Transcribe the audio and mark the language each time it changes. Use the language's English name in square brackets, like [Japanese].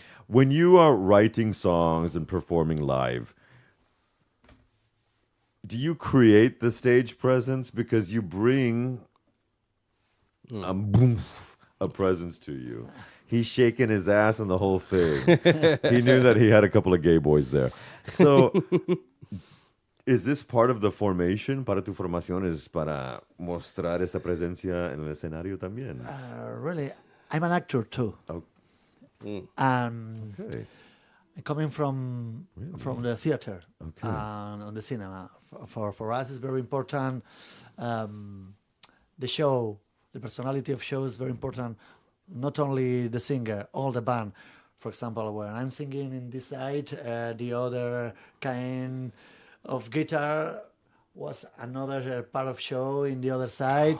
[English] When you are writing songs and performing live, do you create the stage presence because you bring a presence to you? He's shaking his ass and the whole thing. He knew that he had a couple of gay boys there. So is this part of the formation? [Spanish] Para tu formación es para mostrar esta presencia en el escenario también. [English] Really, I'm an actor too. Oh, Okay. Coming from the theater Okay. and on the cinema. For us, it's very important. The show, the personality of show is very important. Not only the singer, all the band. For example, when I'm singing in this side, the other kind of guitar was another part of show in the other side.